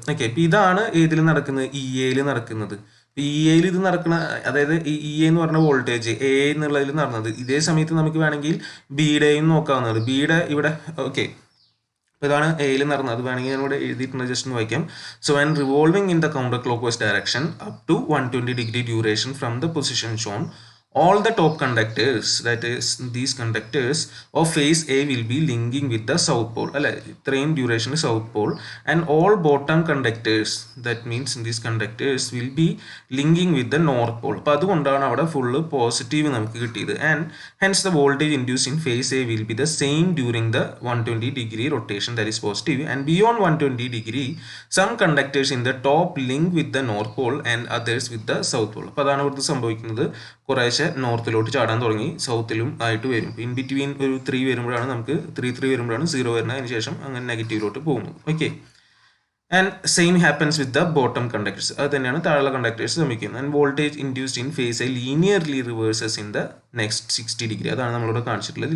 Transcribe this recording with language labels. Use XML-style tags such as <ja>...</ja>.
<ml>Okay, ഇപ്പം ഇതാണ് ഏതിൽ നടക്കുന്നത്, ഇ എയിൽ നടക്കുന്നത്. ഇ എയിൽ ഇത് നടക്കുന്ന, അതായത് ഇ എ എന്ന് പറഞ്ഞ വോൾട്ടേജ് എ എന്നുള്ളതിൽ നടന്നത്. ഇതേ സമയത്ത് നമുക്ക് വേണമെങ്കിൽ ബിയുടെയും നോക്കാവുന്നതാണ്. ബിയുടെ ഇവിടെ ഓക്കെ, അപ്പോൾ ഇതാണ് എയിൽ നടന്നത്. അത് വേണമെങ്കിൽ ഞാൻ ഇവിടെ എഴുതിയിട്ടുണ്ട്, ജസ്റ്റ് ഒന്ന് വായിക്കാം.</ml> <en>so an revolving in the counter clockwise direction up to 120 degree duration from the position shown, all the top conductors, that is these conductors of phase A, will be linking with the south pole,</en> <ml>അല്ലെ, ഇത്രയും duration</ml> <en>south pole, and all bottom conductors, that means these conductors will be linking with the north pole.</en> <ml>അപ്പോൾ അതുകൊണ്ടാണ് അവിടെ full positive നമുക്ക് കിട്ടിയത്.</ml> <en>And hence the voltage induced in phase A will be the same during the 120 degree rotation, that is positive, and beyond 120 degree some conductors in the top link with the north pole and others with the south pole.</en> <ml>അപ്പോൾ അതാണ് ഇവിടുത്തെ സംഭവിക്കുന്നത്. കുറേശ്ശെ നോർത്തിലോട്ട് ചാടാൻ തുടങ്ങി, സൗത്തിലും ആയിട്ട് വരും. In between ഒരു 3 വരുമ്പോഴാണ് നമുക്ക് 3 വരുമ്പോഴാണ് 0 വരുന്നത്. അതിന് ശേഷം അങ്ങനെ നെഗറ്റീവിലോട്ട് പോകുന്നു. Okay,</ml> <en>And same happens with the bottom conductors.</en> <ml>അത് തന്നെയാണ് താഴെ കണ്ടക്ടേഴ്സ് സംഭവിക്കുന്നത്.</ml> <en>And voltage induced in phase A linearly reverses in the next 60 degree.</en> <ml>അതാണ് നമ്മളിവിടെ കാണിച്ചിട്ടുള്ളത്.</ml>